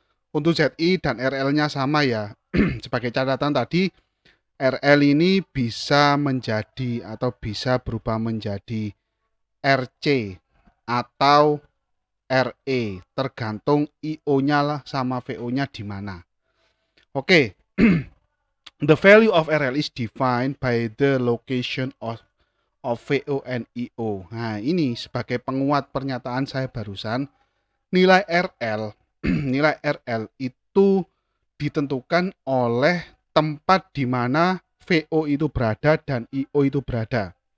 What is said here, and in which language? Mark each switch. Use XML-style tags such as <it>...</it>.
<id>Untuk ZI dan RL-nya sama ya. Sebagai catatan tadi, RL ini bisa menjadi atau bisa berubah menjadi RC atau RE, tergantung IO-nya lah sama VO-nya di mana. Oke.</id> <en>The value of RL is defined by the location of VO and IO.</en> <id>Nah, ini sebagai penguat pernyataan saya barusan, nilai RL nilai RL itu ditentukan oleh tempat di mana VO itu berada dan IO itu berada.</id>